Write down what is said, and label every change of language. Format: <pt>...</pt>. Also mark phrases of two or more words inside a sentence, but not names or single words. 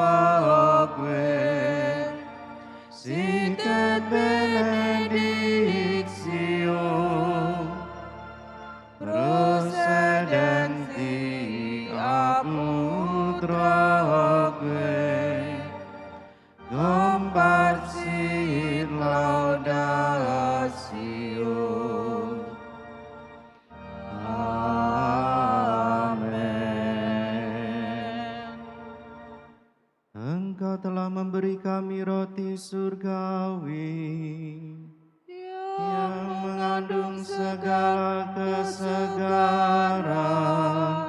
<la>quoque sit et benedictio procedenti ab utroque comparsit laudatio. Amen.</la> <id>Engkau telah memberi kami roti surgawi yang mengandung segala kesegaran.</id>